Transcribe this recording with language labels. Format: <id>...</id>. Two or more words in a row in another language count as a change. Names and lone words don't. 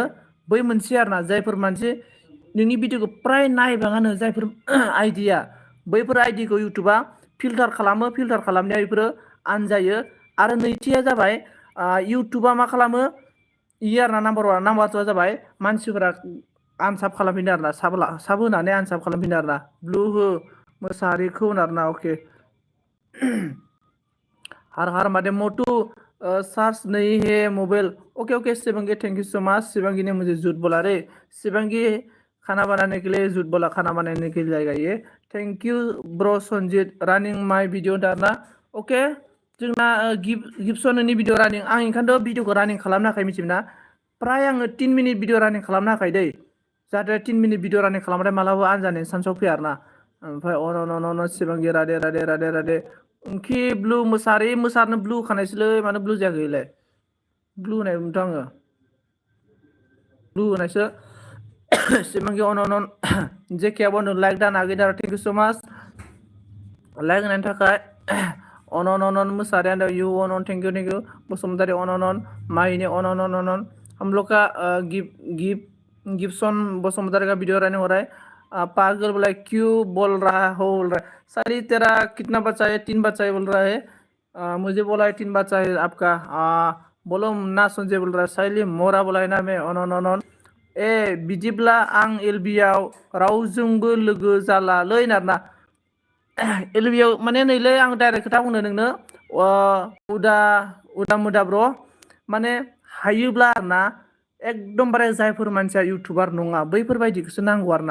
<brx>बै मोनसे आरोना, जायफोर मानसि नोंनि भिडिअखौ प्राय नायबाङानो, जायफोर आइडिया, बैफोर आइडिखौ इउटुबा फिल्टार खालामो। फिल्टार खालामनाया बेफोरो आन जायो। आरो नैथिया जाबाय, इउटुबा मा खालामो, इयो आरोना नाम्बार वान। नाम्बार टुआ जाबाय मानसिफोरा आनसाब खालामफिनो आरोना, साब होनानै आनसाब खालामफिनो आरोना। ब्लु हो मोसाहारिखौ होनो आरोना। अके।</brx> <hi>हर हर महादेव मोटू, चार्ज नहीं है मोबाइल। ओके ओके शिवांगी,</hi> <en>thank you so much.</en> <hi>शिवांगी ने मुझे झूठ बोला रे। शिवांगी खाना बनाने के लिए झूठ बोला, खाना बनाने के लिए जाएगा ये।</hi> <en>thank you bro संजीत, running my video दाना।</en> <brx>ओके, जोंना गिब्सननि भिडिअ रानिं। आं ओंखायनोथ' भिडिअखौ रानिं खालामनो थाखाय मिथिबायना, प्राय आङो 3 मिनिट भिडिअ रानिं खालामनो थाखाय दै। जाहाथे 3 मिनिट भिडिअ रानिं खालामबाथाय मालाबा आन जानायनि चान्सआव फैया आरोना। ओमफ्राय अन शिवांगी राधे राधे राधे राधे। ओंखि ब्लु मोसाहारि, मोसानो ब्लु होखानायसोलै, मानो ब्लु जायाखै इलाय? ब्लु होनायमोनथ' आङो, ब्लु होनायसो। शिवांगी अन जेके आबो लाइक दान आगे दार,</brx> <en>thank you so much</en> <brx>लाइक होनायनि थाखाय। अन मोसाहारि</brx> <en>and you</en> <brx>अन</brx> <en>thank you</en> <brx>बसुमतारी अन माहिनी अन।</brx> <hi>हम लोग का गिब्सन बसुमतारी का वीडियो रहने हो रहा है। पागल बोला क्यों बोल रहा हो, बोल रहा है सारी तेरा कितना बच्चा है? 3 बच्चा है बोल रहा है। मुझे बोला है 3 बच्चा है आपका। बोलो ना सुनजे बोल रहा है। साइली मोरा बोला है ना मैं अन।</hi> <brx>ए बिदिब्ला आं एलबियाव रावजोंबो लोगो जालालै आरोना। एलबियाव माने नैलै, आं डाइरेक्ट खोथा बुंनो नोंनो, उदा मुदा ब्र, माने हायोब्ला आरोना, एकदमबारे जायफोर मानसिया इउटुबार नङा बैफोरबायदिखौसो नांगौ आरोना।</brx>